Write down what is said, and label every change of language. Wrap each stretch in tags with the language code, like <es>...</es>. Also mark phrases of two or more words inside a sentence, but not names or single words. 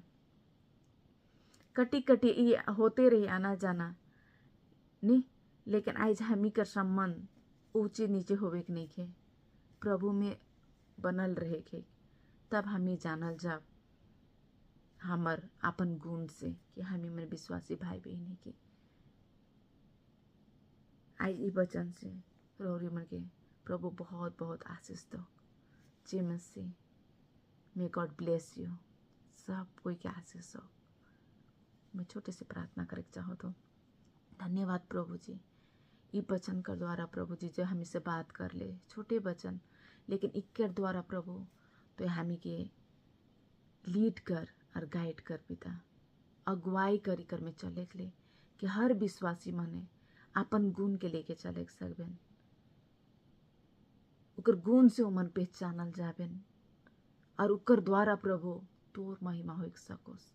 <sck>कटी कटी ये होते रही आना जाना नहीं, लेकिन आज हमी कर संबंध ऊंचे नीचे होवे के नहीं खे, प्रभु में बनल रहे के। तब हमी जानल जाब हमर अपन गुण से कि हमी में विश्वासी भाई बहन के। आज ई वचन से रोरी मन के प्रभु बहुत बहुत आशीष दो। जय मसीह।</sck> <en>May God bless you.</en> <sck>सब कोई के आशीष हो। मैं छोटे से प्रार्थना करे चाहो तो धन्यवाद प्रभु जी, ई वचन कर द्वारा प्रभु जी जो हमी से बात कर ले, छोटे वचन लेकिन इक्कर द्वारा प्रभु तो हमी के लीड कर और गाइड कर पिता, अगुवाई करी कर में चले के ले कि हर विश्वासी मने अपन गुण के लेके चले सकबेन, उकर गुण से मन पहचानल जाबेन और उकर द्वारा प्रभु तोर महिमा हो सकोस।</sck>